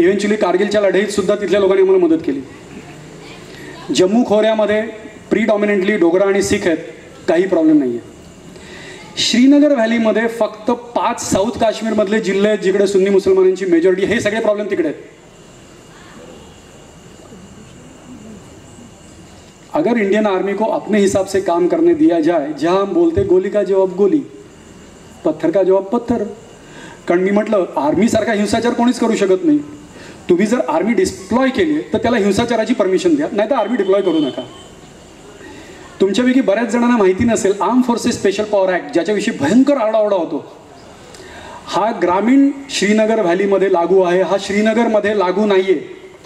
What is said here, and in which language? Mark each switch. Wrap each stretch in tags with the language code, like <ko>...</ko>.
<mr>Eventually कारगिलच्या लढाईत सुद्धा तिथल्या लोकांनी आम्हाला मदत केली. जम्मू खोऱ्यामध्ये प्रीडॉमिनेंटली डोगरा आणि सिख आहेत, काही प्रॉब्लेम नाही आहे. श्रीनगर व्हॅलीमध्ये फक्त 5 साऊथ काश्मीरमधले जिल्हे आहेत जिकडे सुन्नी मुसलमानांची मेजॉरिटी. हे सगळे प्रॉब्लेम तिकडे आहेत.</mr> <hi>अगर इंडियन आर्मी को अपने हिसाब से काम करने दिया जाए, जहां हम बोलते गोली का जवाब गोली, पत्थर का जवाब पत्थर.</hi> <mr>कारण मी म्हटलं आर्मीसारखा हिंसाचार कोणीच करू शकत नाही. तुम्ही जर आर्मी डिप्लॉय केली तर त्याला हिंसाचाराची परमिशन द्या, नाही तर आर्मी डिप्लॉय करू नका. तुमच्यापैकी बऱ्याच जणांना माहिती नसेल, arm forces special power act ज्याच्याविषयी भयंकर आरडाओरडा होतो, हा ग्रामीण श्रीनगर व्हॅलीमध्ये लागू आहे, हा श्रीनगरमध्ये लागू नाही आहे.</mr>